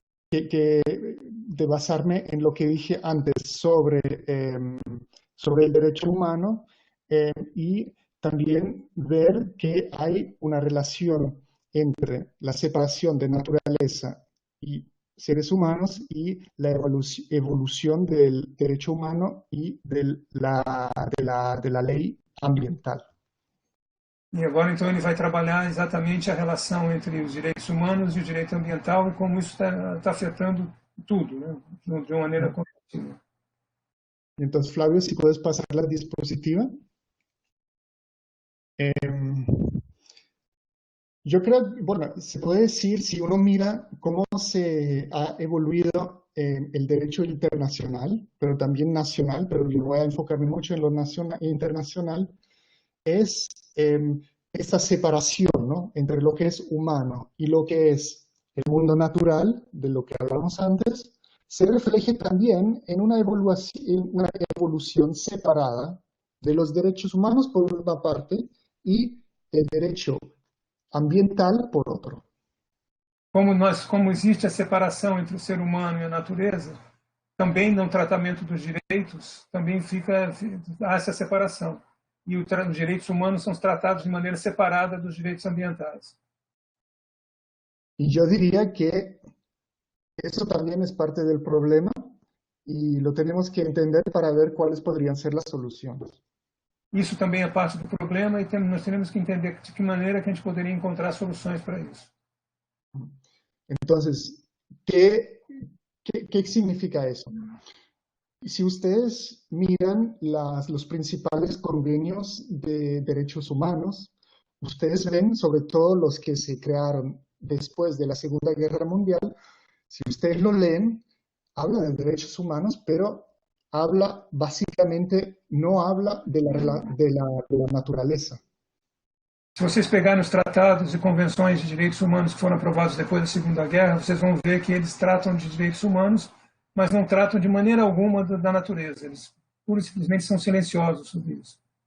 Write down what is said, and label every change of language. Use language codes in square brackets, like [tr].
[es] de basarme en lo que dije antes sobre el derecho humano, y también ver que hay una relación entre la separación de naturaleza y seres humanos y la evolución del derecho humano y de la ley ambiental. [pt] E agora, então, ele vai trabalhar exatamente a relação entre os direitos humanos e o direito ambiental e como isso está afetando tudo, né, de uma maneira contínua. [es] Entonces, Flavio, si puedes pasar la diapositiva. Yo creo, bueno, se puede decir, si uno mira cómo se ha evoluido el derecho internacional, pero también nacional, pero yo voy a enfocarme mucho en lo nacional e internacional, es esta separación, ¿no?, entre lo que es humano y lo que es el mundo natural, de lo que hablamos antes, se refleje también en una evolución separada de los derechos humanos por una parte y el derecho ambiental por otro. [pt] Como existe a separação entre o ser humano e a natureza, também no tratamento dos direitos, também há essa separação. E os direitos humanos são tratados de maneira separada dos direitos ambientais. [es] Y yo diría que eso también es parte del problema y lo tenemos que entender para ver cuáles podrían ser las soluciones. [pt] Isso também é parte do problema e nós temos que entender de que maneira que a gente poderia encontrar soluções para isso. [es] Entonces, ¿qué significa eso? Si ustedes miran los principales convenios de derechos humanos, ustedes ven, sobre todo los que se crearon después de la Segunda Guerra Mundial, si ustedes lo leen, habla de derechos humanos, pero básicamente no habla de la naturaleza. [pt] Se vocês pegarem os tratados e convenções de direitos humanos que foram aprovados depois da Segunda Guerra, vocês vão ver que eles tratam de direitos humanos, mas não tratam de maneira alguma da natureza. Eles pura e simplesmente são silenciosos sobre isso.